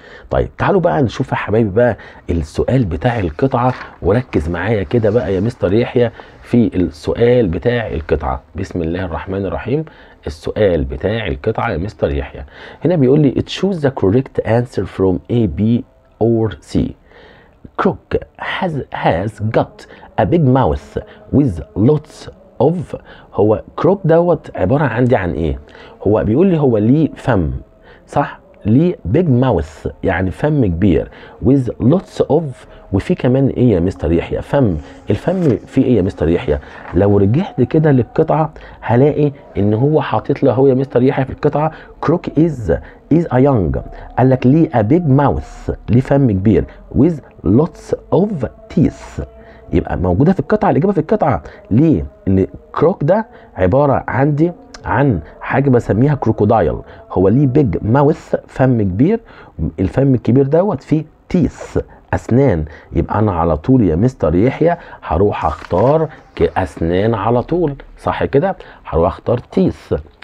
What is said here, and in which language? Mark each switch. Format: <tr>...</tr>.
<ar>طيب تعالوا بقى نشوف يا حبايبي بقى السؤال بتاع القطعة، وركز معايا كده بقى يا مستر يحيى في السؤال بتاع القطعة. بسم الله الرحمن الرحيم. السؤال بتاع القطعة يا مستر يحيى هنا بيقول لي</ar> <en>choose the correct answer from A, B or C. Crook has got a big mouth with lots of.</en> <ar>هو كروك دوت عبارة عندي عن ايه؟ هو بيقول لي هو ليه فم، صح؟ ليه</ar> <en>big mouth</en> <ar>يعني فم كبير</ar> <en>with lots of</en> <ar>وفي كمان ايه يا مستر يحيى؟ فم. الفم فيه ايه يا مستر يحيى؟ لو رجعت كده للقطعة هلاقي ان هو حاطط له هو يا مستر يحيى في القطعة كروك</ar> <en>is a young.</en> <ar>قال لك ليه</ar> <en>a big mouth</en> <ar>ليه فم كبير</ar> <en>with lots of teeth.</en> <ar>يبقى موجودة في القطعة. الإجابة في القطعة. ليه؟ ان كروك ده عبارة عندي عن حاجه بسميها كروكودايل. هو ليه</ar> <en>big mouth</en> <ar>فم كبير. الفم الكبير دوت فيه</ar> <en>teeth</en> <ar>اسنان. يبقى انا على طول يا مستر يحيى هروح اختار كاسنان على طول، صح كده؟ هروح اختار</ar> <en>Teeth.</en>